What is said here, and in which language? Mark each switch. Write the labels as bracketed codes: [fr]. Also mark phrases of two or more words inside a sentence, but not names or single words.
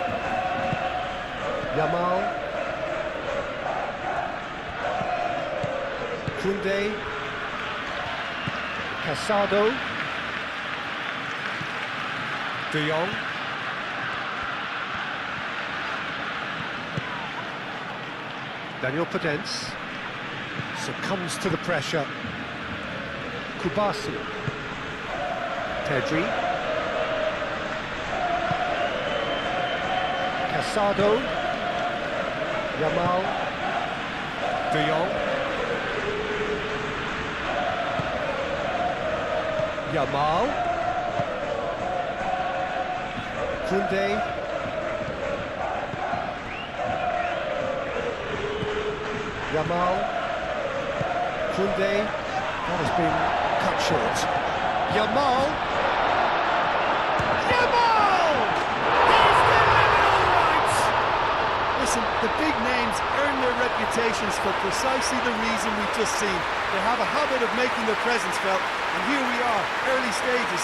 [en] Yamal. Koundé. Casado. De Jong. Daniel Podence succumbs to the pressure. Kubasi. Pedri. Casado. Yamal. De Jong. Yamal. Koundé. Yamal. Koundé. That has been cut short. Yamal. The big names earn their reputations for precisely the reason we've just seen. They have a habit of making their presence felt, and here we are, early stages.